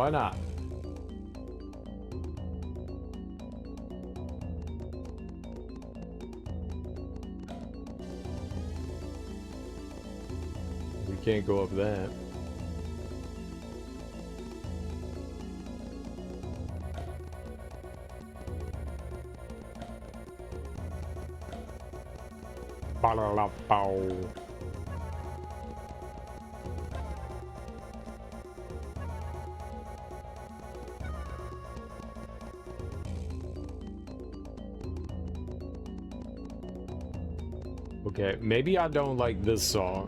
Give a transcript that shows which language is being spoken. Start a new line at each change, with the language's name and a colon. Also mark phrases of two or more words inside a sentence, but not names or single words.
English: Why not? We can't go up that. Ba-la-la-bow. Okay, maybe I don't like this song.